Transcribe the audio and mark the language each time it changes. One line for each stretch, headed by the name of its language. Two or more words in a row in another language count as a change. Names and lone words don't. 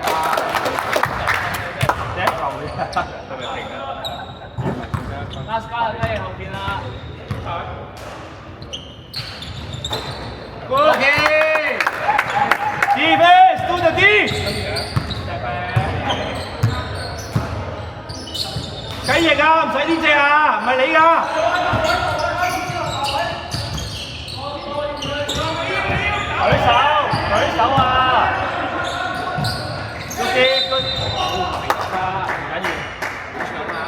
Cantonese: 第一球係咪停啊 ？Last 加啦，雞後邊啦。OK。
English: Defense do the D。
Cantonese: 雞翼啊，唔使呢隻啊，唔係你㗎。舉手啊！唔緊要，搶啊！